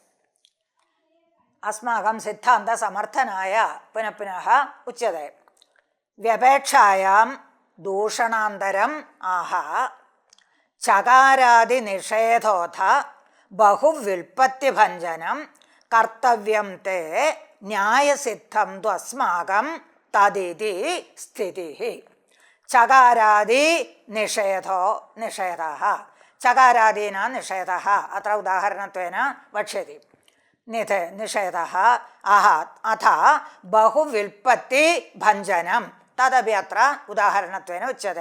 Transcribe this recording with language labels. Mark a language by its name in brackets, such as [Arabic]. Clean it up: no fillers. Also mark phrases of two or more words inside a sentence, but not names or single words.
[Sanskrit] अस्माकं सिद्धान्तसमर्थनाय पुनः पुनः उच्यते व्यपेक्षायां दूषणान्तरम् आह चकारादिनिषेधोऽथ बहुव्युत्पत्तिभञ्जनं കർത്തവ്യം തേ ന്യായസിദ്ധം തു അസ്മാകം തദിതി സ്ഥിതി. ചകാരാദി നിഷേധോ നിഷേധഃ. ചകാരാദീനാ നിഷേധഃ അത്ര ഉദാഹരണത്വേന വക്ഷ്യതി. നിഷേധഃ അഥ ബഹുവിൽപ്പത്തി ഭഞ്ജനം തദപി അത്ര ഉദാഹരണത്വേന ഉച്യത്തെ.